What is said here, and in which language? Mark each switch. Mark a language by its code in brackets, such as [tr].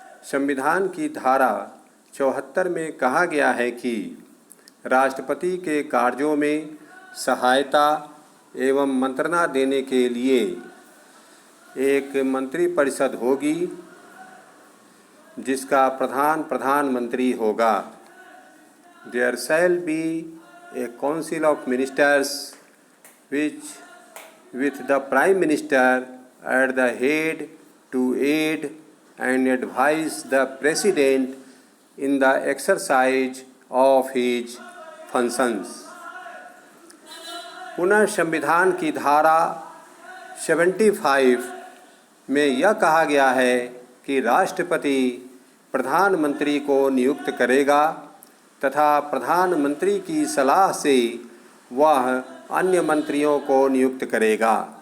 [hi] संविधान की धारा 74 में कहा गया है कि राष्ट्रपति के कार्यों में सहायता एवं मंत्रणा देने के लिए एक मंत्रिपरिषद होगी जिसका प्रधान प्रधानमंत्री होगा। [en] There shall be a council of ministers which with the prime minister at the head to aid and advise the president in the exercise of his functions। [hi] पुनः संविधान की धारा 75 में यह कहा गया है कि राष्ट्रपति प्रधानमंत्री को नियुक्त करेगा तथा प्रधानमंत्री की सलाह से वह अन्य मंत्रियों को नियुक्त करेगा।